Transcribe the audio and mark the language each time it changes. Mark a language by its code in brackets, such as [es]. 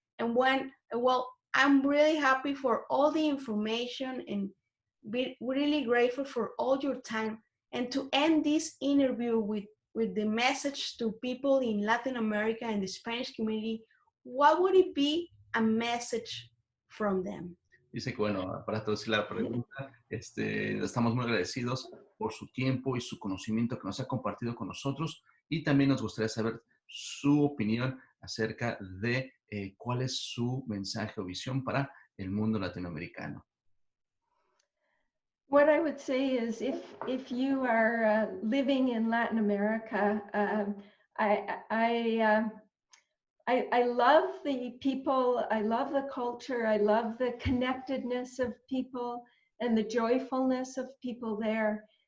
[en] And well, I'm really happy for all the information and be really grateful for all your time. And to end this interview with the message to people in Latin America and the Spanish community, what would it be a message from them? [es] Dice que, bueno, para traducir la pregunta, estamos muy agradecidos por su tiempo y su conocimiento que nos ha compartido con nosotros, y también nos gustaría saber su opinión acerca de cuál es su mensaje o visión para el mundo latinoamericano. [en] What I would say is if you are living in Latin America, I love the people, I love the culture, I love the connectedness of people and the joyfulness of people there.